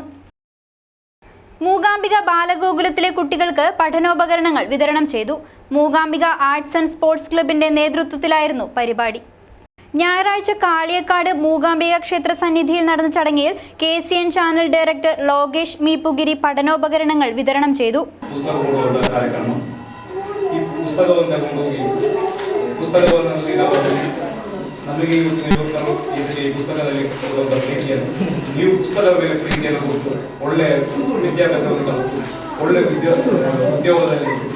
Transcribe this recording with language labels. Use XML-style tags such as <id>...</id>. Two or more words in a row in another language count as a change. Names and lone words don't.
<ml>മൂകാംബിക ബാലഗോകുലത്തിലെ കുട്ടികൾക്ക് പഠനോപകരണങ്ങൾ വിതരണം ചെയ്തു. മൂകാംബിക ആർട്സ് ആൻഡ് സ്പോർട്സ് ക്ലബിന്റെ നേതൃത്വത്തിലായിരുന്നു പരിപാടി. ഞായറാഴ്ച കാളിയക്കാട് മൂകാംബിക ക്ഷേത്ര സന്നിധിയിൽ നടന്ന ചടങ്ങിൽ KCN</ml> <en>channel director</en> <ml>ലോകേഷ് മീപ്പുഗിരി പഠനോപകരണങ്ങൾ വിതരണം ചെയ്തു.</ml> <kn>ನಮಗೆ ಈ ಪುಸ್ತಕದಲ್ಲಿ ಪ್ರೀತಿಯನ್ನು ನೀವು ಪುಸ್ತಕದ ಮೇಲೆ ಪ್ರೀತಿಯನ್ನು ಕೊಟ್ಟು ಒಳ್ಳೆಯ ವಿದ್ಯಾಭ್ಯಾಸವನ್ನು ಕಲಿತು ಒಳ್ಳೆಯ ಉದ್ಯೋಗದಲ್ಲಿ</kn>